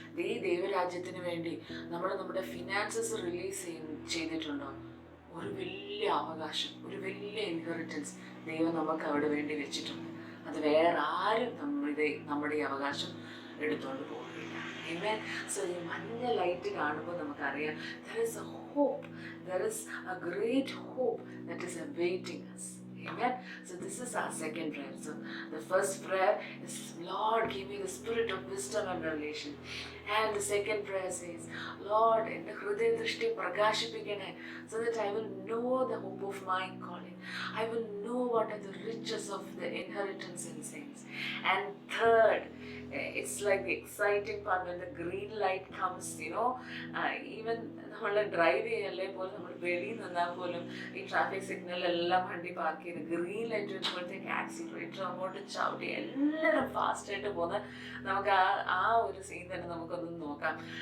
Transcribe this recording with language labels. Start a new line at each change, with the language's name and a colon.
Malayalam: ഈ ദൈവരാജ്യത്തിന് വേണ്ടി നമ്മൾ നമ്മുടെ ഫിനാൻസസ് റിലീസ് ചെയ്തിട്ടുണ്ടോ? ഒരു വലിയ അവകാശം, ഒരു വലിയ ഇൻഹെറിറ്റൻസ് ദൈവം നമുക്ക് അവിടെ വേണ്ടി വെച്ചിട്ടുണ്ട്. അത് വേറെ ആരും നമ്മുടെ ഈ അവകാശം എടുത്തുകൊണ്ട് പോകില്ല. Amen.
English: So
Malayalam: ഈ മഞ്ഞ ലൈറ്റ് കാണുമ്പോൾ നമുക്കറിയാം,
English: there is a hope, there is a great hope that is awaiting us. Amen. So this is our second prayer. So the first prayer is, Lord, give me the spirit of wisdom and revelation. And the second prayer says, Lord,
Malayalam: ende hridaya drishti prakashipikkane,
English: so that I will know the hope of my calling. I will know what are the riches of the inheritance in saints. And third, it's like the exciting part when the green light comes,
Malayalam: even നമ്മൾ drive ചെയ്യല്ലേ പോലും, നമ്മൾ വെളിയിൽ നിന്നാൽ പോലും ഈ traffic സിഗ്നലെല്ലാം വണ്ടി park ചെയ്ത് ഗ്രീൻ ലൈറ്റ് വരുമ്പോഴത്തേക്ക് ആക്സിലറേറ്റർ അങ്ങോട്ട് ചവിട്ടി എല്ലാവരും ഫാസ്റ്റായിട്ട് പോകുന്ന നമുക്ക് ആ ഒരു സീൻ തന്നെ നമുക്കൊന്ന് നോക്കാം.